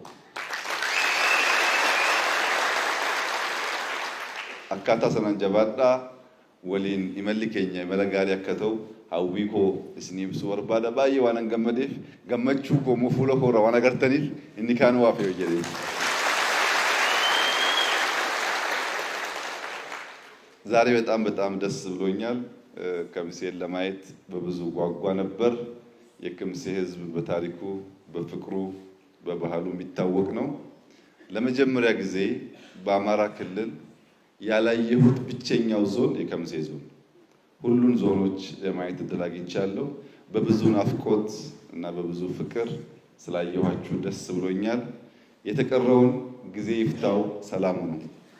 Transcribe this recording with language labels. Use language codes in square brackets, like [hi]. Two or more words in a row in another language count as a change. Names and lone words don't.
[om] Akkaataa sanaan jabaadhaa. Waliin imalli keenya imala gaarii akka ta'u hawwii koo isinii ibsuu barbaada. Baay'ee waan gammadeef gammachuu koo fuula koo irraa waan agartaniif inni kaan waa fe'u jedhee. [am] ዛሬ በጣም ደስ ብሎኛል። ከምሴን ለማየት በብዙ ጓጓ ነበር። የከምሴ ህዝብ በታሪኩ በፍቅሩ በባህሉ የሚታወቅ ነው። ለመጀመሪያ ጊዜ በአማራ ክልል ያላየሁት ብቸኛው ዞን የከምሴ ዞን። ሁሉን ዞኖች ለማየት እድል አግኝቻለሁ። በብዙ ናፍቆት እና በብዙ ፍቅር ስላየኋችሁ ደስ ብሎኛል። የተቀረውን ጊዜ ይፍታው። ሰላም ነው።